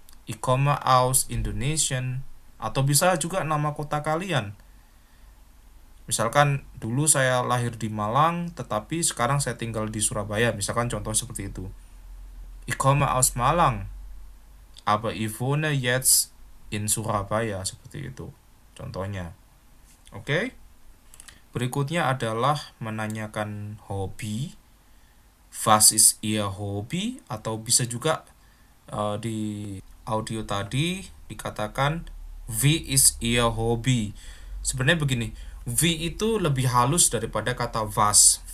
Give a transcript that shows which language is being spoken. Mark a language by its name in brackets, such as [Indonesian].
[German] Ich komme aus Indonesien. [Indonesian] Atau bisa juga nama kota kalian. Misalkan dulu saya lahir di Malang, tetapi sekarang saya tinggal di Surabaya. Misalkan contoh seperti itu. [German] Ich komme aus Malang, aber ich wohne jetzt in Surabaya. [Indonesian] Seperti itu contohnya. Oke. Berikutnya adalah menanyakan hobi. [German] Was ist Ihr Hobby? [Indonesian] Atau bisa juga di audio tadi dikatakan [German] wie ist Ihr Hobby? [Indonesian] Sebenarnya begini, wie itu lebih halus daripada kata was.